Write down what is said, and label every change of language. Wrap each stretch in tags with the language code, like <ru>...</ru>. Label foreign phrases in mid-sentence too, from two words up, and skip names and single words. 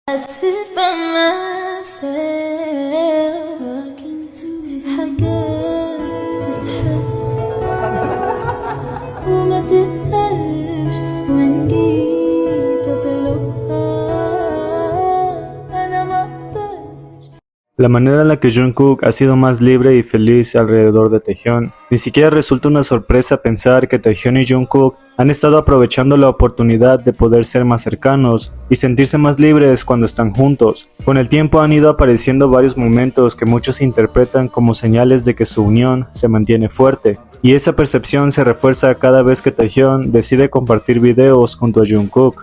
<en>sit by myself talking to</en> <ar>في حاجات تتحس وما تتقالش وإن جيت أطلبها أنا مقدرش.</ar> <es>La manera en la que Jungkook ha sido más libre y feliz alrededor de Taehyun. Ni siquiera resulta una sorpresa pensar que Taehyun y Jungkook han estado aprovechando la oportunidad de poder ser más cercanos y sentirse más libres cuando están juntos. Con el tiempo han ido apareciendo varios momentos que muchos interpretan como señales de que su unión se mantiene fuerte, y esa percepción se refuerza cada vez que Taehyun decide compartir videos junto a Jungkook.</es>